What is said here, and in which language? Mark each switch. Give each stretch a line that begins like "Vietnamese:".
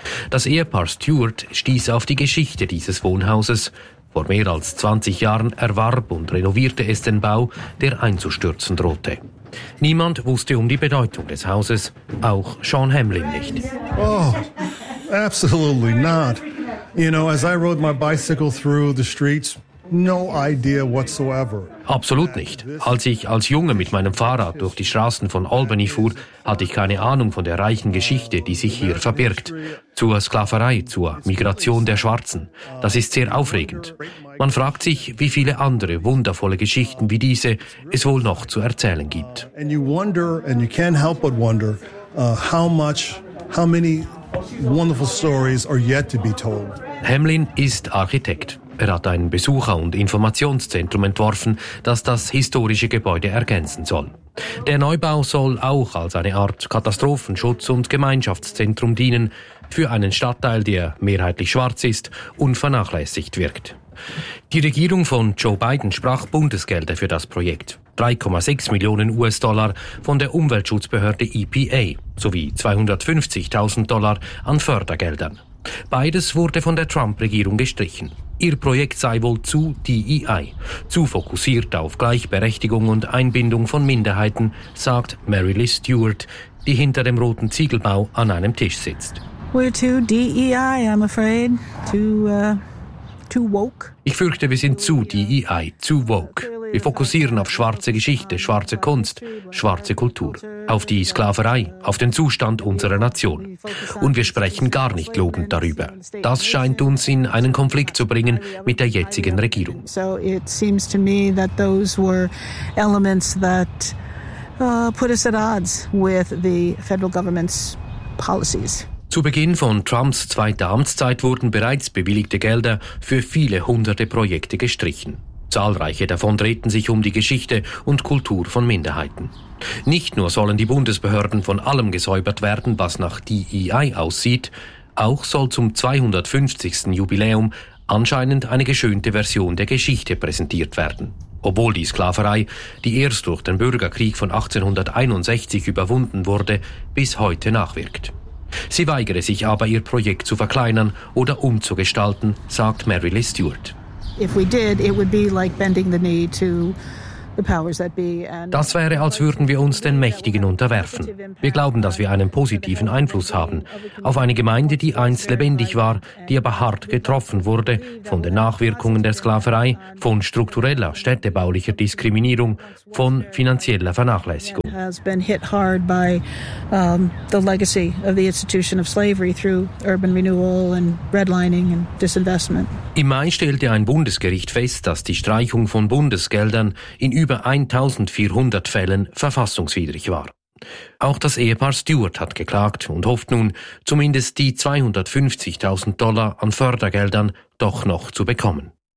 German: Das Ehepaar Stewart stieß auf die Geschichte dieses Wohnhauses. Vor mehr als 20 Jahren erwarb und renovierte es den Bau, der einzustürzen drohte. Niemand wusste um die Bedeutung des Hauses, auch Sean Hamlin nicht.
English: Oh, absolutely not. You know, as I rode my bicycle through the streets, no idea whatsoever.
German: Absolut nicht. Als ich als Junge mit meinem Fahrrad durch die Straßen von Albany fuhr, hatte ich keine Ahnung von der reichen Geschichte, die sich hier verbirgt. Zur Sklaverei, zur Migration der Schwarzen. Das ist sehr aufregend. Man fragt sich, wie viele andere wundervolle Geschichten wie diese es wohl noch zu erzählen gibt.
English: And you wonder, and you can't help but wonder, how many wonderful stories are yet to be told.
German: Hamlin ist Architekt. Er hat ein Besucher- und Informationszentrum entworfen, das das historische Gebäude ergänzen soll. Der Neubau soll auch als eine Art Katastrophenschutz- und Gemeinschaftszentrum dienen für einen Stadtteil, der mehrheitlich schwarz ist und vernachlässigt wirkt. Die Regierung von Joe Biden sprach Bundesgelder für das Projekt. 3,6 Millionen US-Dollar von der Umweltschutzbehörde EPA sowie $250,000 an Fördergeldern. Beides wurde von der Trump-Regierung gestrichen. Ihr Projekt sei wohl zu DEI, zu fokussiert auf Gleichberechtigung und Einbindung von Minderheiten, sagt Mary Lee Stewart, die hinter dem roten Ziegelbau an einem Tisch sitzt.
English: We're too DEI, I'm afraid, too woke.
German: Ich fürchte, wir sind zu DEI, zu woke. Wir fokussieren auf schwarze Geschichte, schwarze Kunst, schwarze Kultur, auf die Sklaverei, auf den Zustand unserer Nation. Und wir sprechen gar nicht lobend darüber. Das scheint uns in einen Konflikt zu bringen mit der jetzigen Regierung.
English: So it seems to me that those were elements that put us at odds with the federal government's policies.
German: Zu Beginn von Trumps zweiter Amtszeit wurden bereits bewilligte Gelder für viele hunderte Projekte gestrichen. Zahlreiche davon drehten sich um die Geschichte und Kultur von Minderheiten. Nicht nur sollen die Bundesbehörden von allem gesäubert werden, was nach DEI aussieht, auch soll zum 250. Jubiläum anscheinend eine geschönte Version der Geschichte präsentiert werden. Obwohl die Sklaverei, die erst durch den Bürgerkrieg von 1861 überwunden wurde, bis heute nachwirkt. Sie weigere sich aber, ihr Projekt zu verkleinern oder umzugestalten, sagt Mary Lee Stewart.
English: If we did, it would be like bending the knee to the powers that be.
German: Das wäre, als würden wir uns den Mächtigen unterwerfen. Wir glauben, dass wir einen positiven Einfluss haben auf eine Gemeinde, die einst lebendig war, die aber hart getroffen wurde von den Nachwirkungen der Sklaverei, von struktureller städtebaulicher Diskriminierung, von finanzieller Vernachlässigung.
English: Has been hit hard by the legacy of the institution of slavery through urban renewal and redlining and disinvestment.
German: Im Mai stellte ein Bundesgericht fest, dass die Streichung von Bundesgeldern in über 1400 Fällen verfassungswidrig war. Auch das Ehepaar Stewart hat geklagt und hofft nun, zumindest die $250,000 an Fördergeldern doch noch zu bekommen.